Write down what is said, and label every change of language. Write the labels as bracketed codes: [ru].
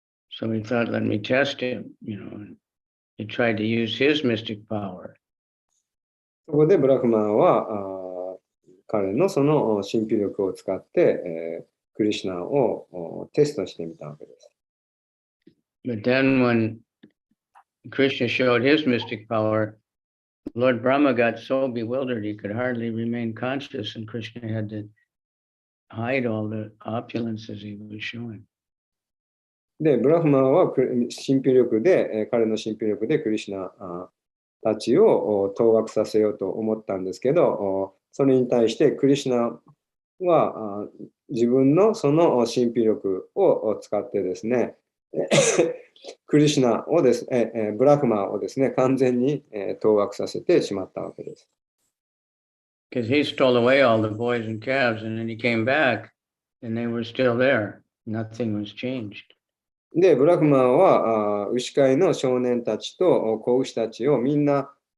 [en] So he thought, let me test him, you know, and he tried to use his mystic power. [ja] そこでブラクマーは彼のその神秘力を使って、クリシュナをテストしてみたわけです。 [en] But then when Krishna showed his mystic power, Lord Brahma got so bewildered he could hardly remain conscious, and Krishna had to hide all the opulences he was showing. [ja] で、ブラフマーは神秘力で、彼の神秘力でクリシュナたちを当惑させようと思ったんですけど、それに対してクリシュナは自分のその神秘力を使ってですね、クリシュナをですね、ブラフマーをですね、完全に当惑させてしまったわけです。 [en] Because he stole away all the boys and calves, and then he came back, and they were still there. Nothing was changed. [ja] で、ブラフマーは牛飼いの少年たちと子牛たちをみんな